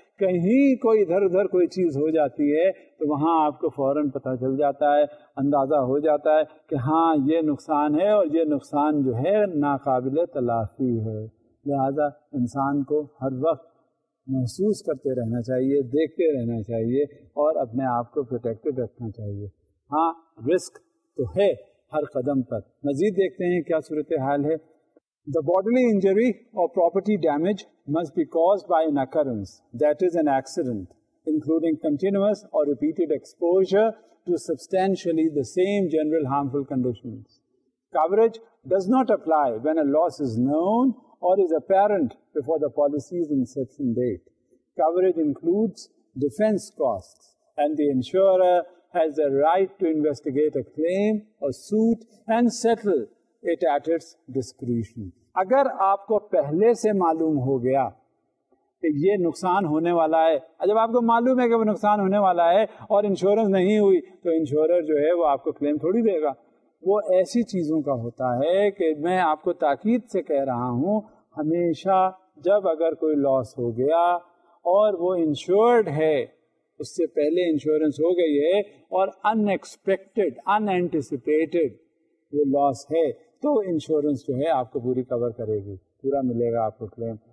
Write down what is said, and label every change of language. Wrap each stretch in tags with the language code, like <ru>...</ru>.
<ur>کہیں کوئی ادھر ادھر کوئی چیز ہو جاتی ہے تو وہاں آپ کو فوراً پتہ چل جاتا ہے، اندازہ ہو جاتا ہے کہ ہاں یہ نقصان ہے اور یہ نقصان جو ہے ناقابل تلافی ہے. لہذا انسان کو ہر وقت محسوس کرتے رہنا چاہیے، دیکھتے رہنا چاہیے اور اپنے آپ کو پروٹیکٹڈ رکھنا چاہیے. ہاں رسک تو ہے ہر قدم پر. مزید دیکھتے ہیں کیا صورتحال ہے.</ur> <en>The bodily injury or property damage must be caused by an occurrence, that is an accident, including continuous or repeated exposure to substantially the same general harmful conditions. Coverage does not apply when a loss is known or is apparent before the policy's inception date. Coverage includes defense costs, and the insurer has the right to investigate a claim or suit and settle it at its discretion.</en> <ur>اگر آپ کو پہلے سے معلوم ہو گیا کہ یہ نقصان ہونے والا ہے، جب آپ کو معلوم ہے کہ وہ نقصان ہونے والا ہے اور انشورنس نہیں ہوئی تو انشورر جو ہے وہ آپ کو کلیم تھوڑی دے گا. وہ ایسی چیزوں کا ہوتا ہے کہ میں آپ کو تاکید سے کہہ رہا ہوں، ہمیشہ جب اگر کوئی لاس ہو گیا اور وہ انشورڈ ہے، اس سے پہلے انشورنس ہو گئی ہے اور ان ایکسپیکٹڈ ان اینٹیسپیٹڈ وہ لاس ہے، تو انشورنس جو ہے آپ کو پوری کور کرے گی، پورا ملے گا آپ کو کلیم.</ur>